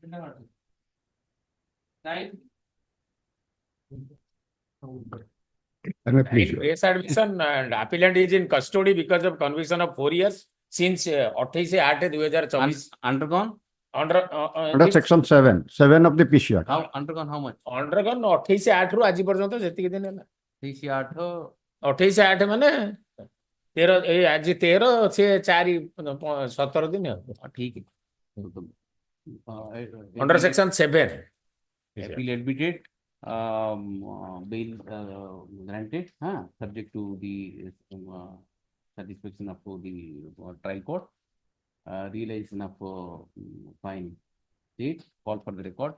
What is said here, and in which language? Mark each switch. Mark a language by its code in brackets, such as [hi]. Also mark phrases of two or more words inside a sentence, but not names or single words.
[en] Case admission and appellant is in custody because of conviction of 4 years since 28/8/2024. Undergone? Under section 7 of the PCR. How, undergone how much? [or] Undergone 28/8 ରୁ ଆଜି ପର୍ଯ୍ୟନ୍ତ ଯେତିକି ଦିନ ହେଲା 28 28/8 ମାନେ 13 ଏଇ ଆଜି 13 ସେ 4 17 ଦିନ ଆଉ। [hi] ठीक है. [en] Under section 7. Appeal admitted, bail granted, subject to the satisfaction of the trial court, realization of fine date, call for the record.